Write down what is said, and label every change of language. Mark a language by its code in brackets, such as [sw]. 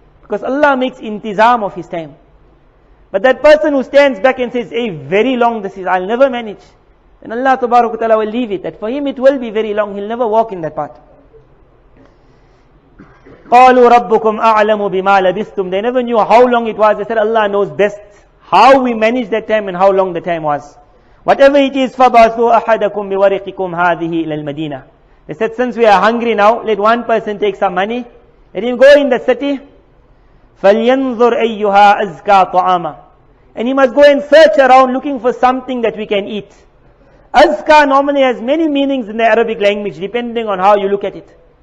[en] Because Allah makes intizam of his time. But that person who stands back and says, hey, very long this is, I'll never manage. Then Allah Ta'ala will leave it. That for him it will be very long, he'll never walk in that path. [ar] قَالُوا رَبُّكُمْ أَعْلَمُ بِمَا لَبِثْتُمْ. [en] They never knew how long it was. They said, Allah knows best how we managed that time and how long the time was. Whatever it is, [ar] فَبَعْثُوا أَحَدَكُمْ بِوَرِقِكُمْ هَذِهِ إِلَى الْمَدِينَةِ. [en] They said, since we are hungry now, let one person take some money, let him go in the city, [ar] فَلْيَنْظُرْ أَيُّهَا أَزْكَى طَعَامًا. [en] And he must go and search around looking for something that we can eat. Azka normally has many meanings in the Arabic language, depending on how you look at it.